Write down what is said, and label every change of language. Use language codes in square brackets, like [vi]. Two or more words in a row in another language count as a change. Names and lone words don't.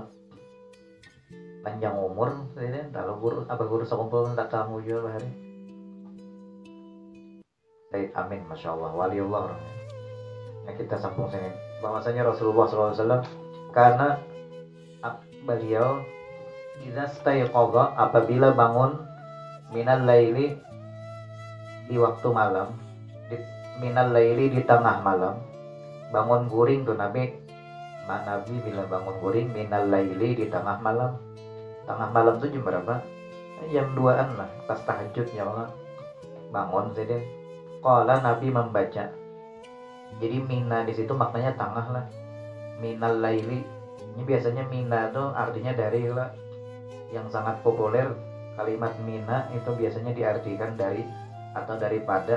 [id] Panjang umur, kalau guru sekumpul tak tahu juga hari. Said Amin, [ar] ما شاء الله, [id] waliullah orangnya. Nah, kita sambung sini. Bahwasanya Rasulullah SAW karena beliau [ar] إذا استيقظ, [id] apabila bangun [ar] من الليل [id] di waktu malam, [ar] من الليل [id] di tengah malam, bangun guring tuh Nabi bila bangun guring [ar] من الليل [id] di tengah malam. Tengah malam tuh jam berapa? Jam 2-an lah, pas tahajud [ar] يا الله. [id] Bangun jadi qala, Nabi membaca. Jadi mina di situ maknanya tengah lah. [ar] من الليل. [id] Ini biasanya mina tuh artinya dari lah. Yang sangat populer kalimat mina itu biasanya diartikan dari atau daripada.